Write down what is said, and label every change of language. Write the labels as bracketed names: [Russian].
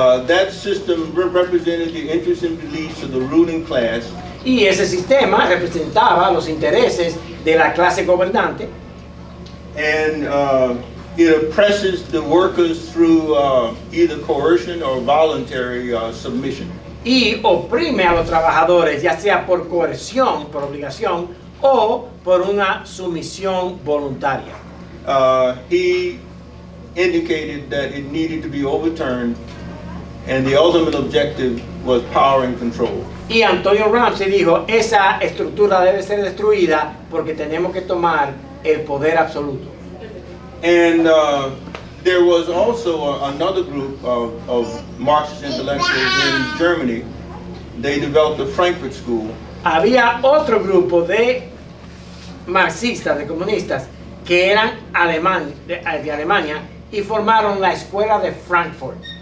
[English] That system represented the interests and beliefs of the ruling class. [Spanish] Y ese sistema representaba los intereses de la clase gobernante. [English] And it oppresses the workers through either coercion or voluntary submission. [Spanish] Y oprime a los trabajadores, ya sea por coerción, por obligación, o por una sumisión voluntaria. [English] He indicated that it needed to be overturned, and the ultimate objective was power and control. [Spanish] Y Antonio Ramsey dijo, esa estructura debe ser destruida porque tenemos que tomar el poder absoluto. [English] And there was also another group of Marxist intellectuals in Germany. They developed the Frankfurt School. [Spanish] Había otro grupo de marxistas, de comunistas, que eran de Alemania y formaron la escuela de Frankfurt.